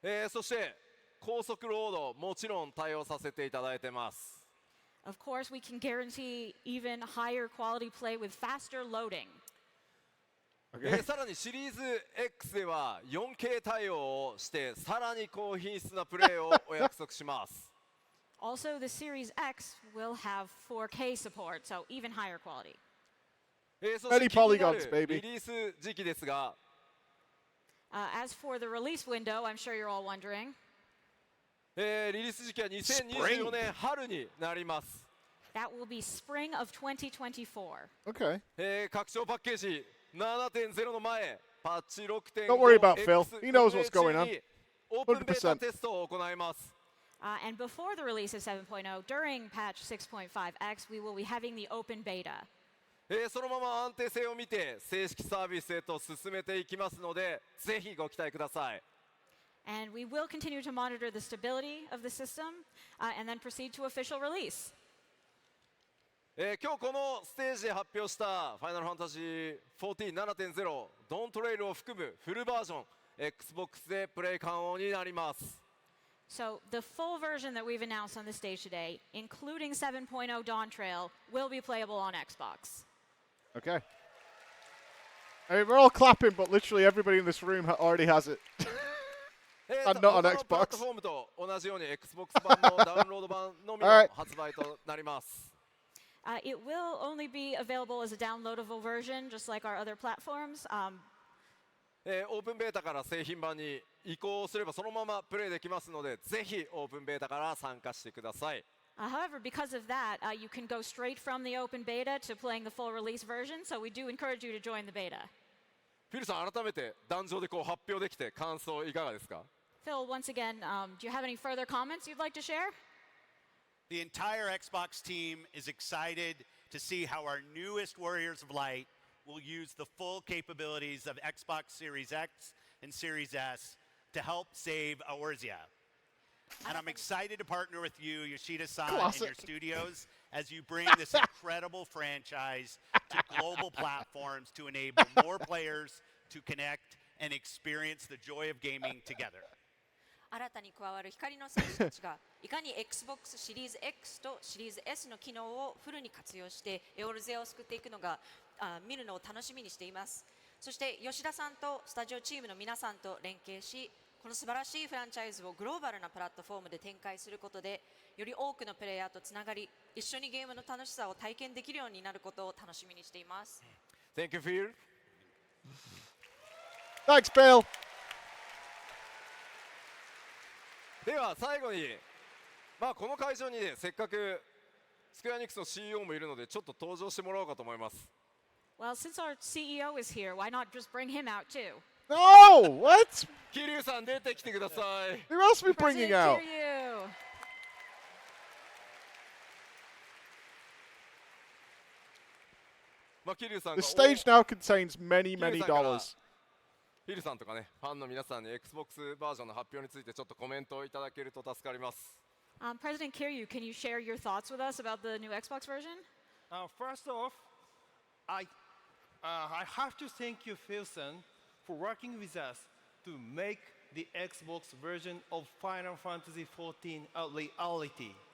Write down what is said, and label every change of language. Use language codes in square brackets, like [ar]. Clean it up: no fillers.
[ja] そして高速ロードもちろん対応させていただいてます。 [en] Of course, we can guarantee even higher quality play with faster loading. [ja] さらにシリーズ X では 4K 対応をしてさらに高品質なプレイをお約束します。 [en] Also, the Series X will have 4K support, so even higher quality. [ja] そして気になる [en] polygons, baby. [ja] リリース時期ですが、 [en] As for the release window, I'm sure you're all wondering. [ja] リリース時期は2024年春になります。 [en] That will be spring of 2024. Okay. [ja] 拡張パッケージ 7.0 の前、パッチ 6.5 [en] Don't worry about Phil. He knows what's going on. [ja] オープンベータテストを行います。 [en] And before the release of 7.0, during patch 6.5x, we will be having the open beta. [ja] そのまま安定性を見て正式サービスへと進めていきますので、ぜひご期待ください。 [en] And we will continue to monitor the stability of the system and then proceed to official release. [ja] 今日このステージで発表したファイナルファンタジー 14.7.0 ドントレイルを含むフルバージョン Xbox でプレイ可能になります。 [en] So the full version that we've announced on the stage today, including 7.0 Dawntrail, will be playable on Xbox. Okay. I mean, we're all clapping, but literally everybody in this room already has it. And not on [ja] 他のプラッ [en] Xbox. [ja] トフォームと同じように Xbox 版のダウンロード版のみの [en] Alright. [ja] 発売となります。 [en] It will only be available as a downloadable version, just like our other platforms. [ja] オープンベータから製品版に移行すればそのままプレイできますので、ぜひオープンベータから参加してください。 [en] However, because of that, you can go straight from the open beta to playing the full release version, so we do encourage you to join the beta. [ja] フィルさん、改めて壇上でこう発表できて感想いかがですか？ [en] Phil, once again, do you have any further comments you'd like to share? The entire Xbox team is excited to see how our newest Warriors of Light will use the full capabilities of Xbox Series X and Series S to help save Eorzea. And I'm excited to partner with you, Yoshida-san, and your studios as you bring this incredible franchise to global platforms to enable more players to connect and experience the joy of gaming together. [ja] 新たに加わる光の選手たちがいかに Xbox シリーズ X とシリーズ S の機能をフルに活用してエオル勢を救っていくのが見るのを楽しみにしています。そして吉田さんとスタジオチームの皆さんと連携し、この素晴らしいフランチャイズをグローバルなプラットフォームで展開することで、より多くのプレイヤーとつながり、一緒にゲームの楽しさを体験できるようになることを楽しみにしています。 [en] Thank you, Phil. Thanks, Bill. [ja] では最後に、この会場にね、せっかくスクエアニックスの CEO もいるので、ちょっと登場してもらおうかと思います。 [en] Well, since our CEO is here, why not just bring him out too? No! What? [ja] 桐生さん出てきてください。 [en] Who else are we bringing President out? Kiryu. The stage now contains many, many dollars. [ja] ヒルさんとかね、ファンの皆さんに Xbox バージョンの発表についてちょっとコメントをいただけると助かります。 [en] President Kiryu, can you share your thoughts with us about the new Xbox version? First off, I have to thank you, Philson, for working with us to make the Xbox version of Final Fantasy XIV a reality.